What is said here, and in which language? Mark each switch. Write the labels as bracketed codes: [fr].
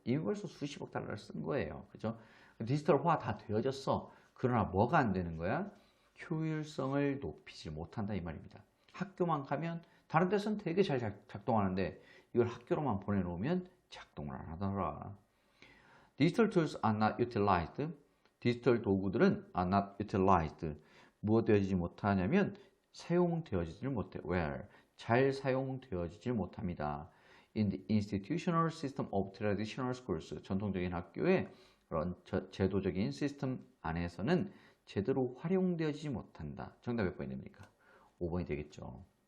[ko] 이미 벌써 수십억 달러를 쓴 거예요. 그죠? 디지털화 다 되어졌어. 그러나 뭐가 안 되는 거야? 효율성을 높이지 못한다 이 말입니다. 학교만 가면 다른 데서는 되게 잘 작동하는데 이걸 학교로만 보내놓으면 작동을 안 하더라. [en] Digital tools are not utilized. [ko] 디지털 도구들은 [en] are not utilized. [ko] 무엇 되어지지 못하냐면 사용되어지질 못해. where 잘 사용되어지질 못합니다. [en] In the institutional system of traditional schools [ko] 전통적인 학교의 그런 제도적인 시스템 안에서는 제대로 활용되어지지 못한다. 정답 몇 번이 됩니까? 5번이 되겠죠.